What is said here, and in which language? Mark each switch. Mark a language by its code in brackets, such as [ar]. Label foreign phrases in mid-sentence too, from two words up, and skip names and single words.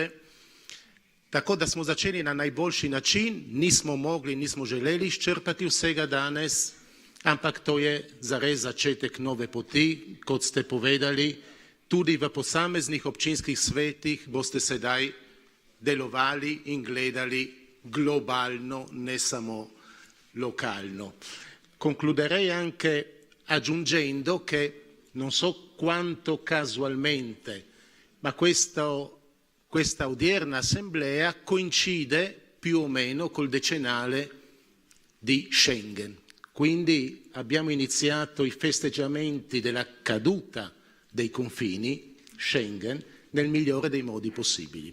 [sl] Tako da smo začeli na najboljši način, nismo želeli izčrpati vsega danes, ampak to je zares začetek nove poti, kot ste povedali, tudi v posameznih občinskih svetih boste sedaj delovali in gledali globalno, ne samo localno. [it] Concluderei anche aggiungendo che non so quanto casualmente, ma questa odierna assemblea coincide più o meno col decennale di Schengen. Quindi abbiamo iniziato i festeggiamenti della caduta dei confini Schengen nel migliore dei modi possibili.